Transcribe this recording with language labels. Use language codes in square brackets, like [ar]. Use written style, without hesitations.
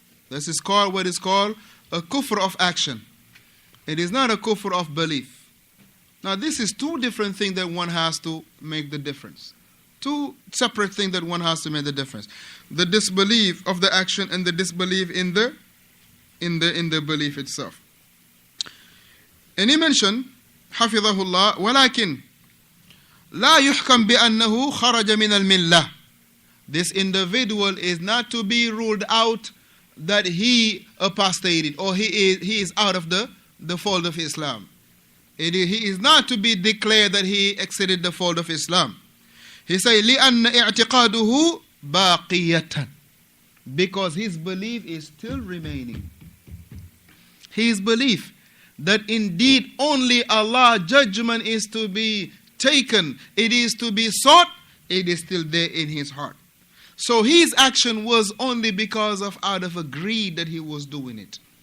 [en] This is called what is called a kufr of action. It is not a kufr of belief. Now this is two different things that one has to make the difference. Two separate things that one has to make the difference. The disbelief of the action and the disbelief in the belief itself. And he mentioned, [ar] Hafidhahullah, وَلَكِنْ لَا يُحْكَمْ بِأَنَّهُ خَرَجَ مِنَ الْمِلَّةِ. [en] This individual is not to be ruled out that he apostated or he is out of the fold of Islam. He is not to be declared that he exited the fold of Islam. He said, [ar] لِأَنَّ اِعْتِقَادُهُ بَاقِيَةً. [en] Because his belief is still remaining. His belief that indeed only Allah's judgment is to be taken, it is to be sought, it is still there in his heart. So his action was only because of out of a greed that he was doing it.